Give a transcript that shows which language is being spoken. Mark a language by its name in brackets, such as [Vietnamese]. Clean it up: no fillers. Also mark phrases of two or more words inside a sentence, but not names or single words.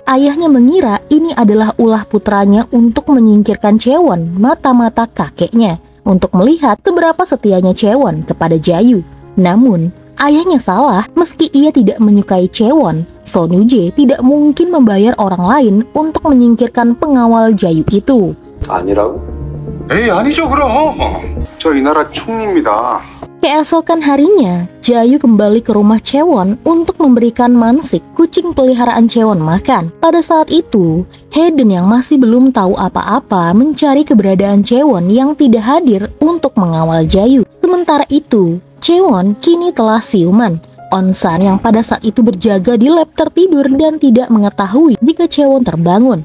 [Indonesian] Ayahnya mengira ini adalah ulah putranya untuk menyingkirkan Chaewon mata-mata kakeknya untuk melihat seberapa setianya Chaewon kepada Jayu. Namun, ayahnya salah. Meski ia tidak menyukai Chaewon, Sonuje tidak mungkin membayar orang lain untuk menyingkirkan pengawal Jayu itu. [Korean] 아니라고? 에이, 아니죠, 그럼. 저 이 나라 총리입니다. [Indonesian] Keesokan harinya, Jayu kembali ke rumah Chaewon untuk memberikan Mansik, kucing peliharaan Chaewon, makan. Pada saat itu, Hayden yang masih belum tahu apa-apa mencari keberadaan Chaewon yang tidak hadir untuk mengawal Jayu. Sementara itu, Chaewon kini telah siuman. Onsan yang pada saat itu berjaga di lab tertidur dan tidak mengetahui jika Chaewon terbangun.